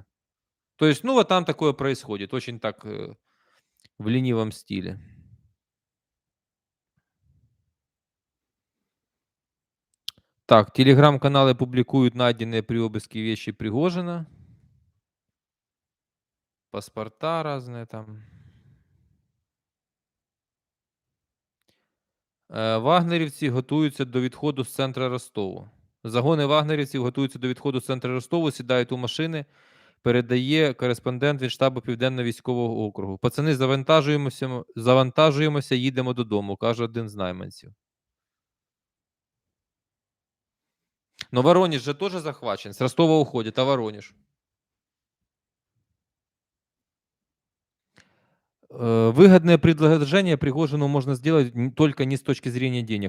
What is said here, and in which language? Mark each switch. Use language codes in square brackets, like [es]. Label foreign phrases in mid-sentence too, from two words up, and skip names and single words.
[ru] То есть, ну, вот там такое происходит. Очень так в ленивом стиле. Так, телеграм-каналы публикуют найденные при обыске вещи Пригожина. Паспорта разные там. [uk] Вагнерівці готуються до відходу з центра Ростову. Загони вагнерівців готуються до відходу з центру Ростову, сідають у машини, передає кореспондент від штабу Південного військового округу. Пацани, завантажуємося, їдемо додому, каже один з найманців. [ru] Но Воронеж же тоже захвачен. С Ростова уходит, а Воронеж? Выгодное предложение Пригожину можно сделать только не с точки зрения денег.